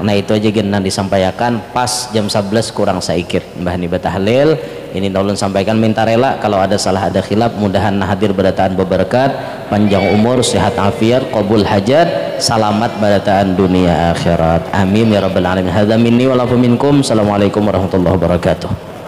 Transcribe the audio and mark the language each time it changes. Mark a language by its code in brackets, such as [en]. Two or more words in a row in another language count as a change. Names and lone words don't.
[bjn] Nah itu aja yang disampaikan pas jam 11 kurang saikit Mbah Niba tahlil ini ulun sampaikan minta rela kalau ada salah ada khilaf mudahan hadir berataan berberkat panjang umur sehat afiat qabul hajat selamat berataan dunia akhirat [ar] آمين يا رب العالمين هذا مني ولكم منكم السلام عليكم ورحمة الله وبركاته.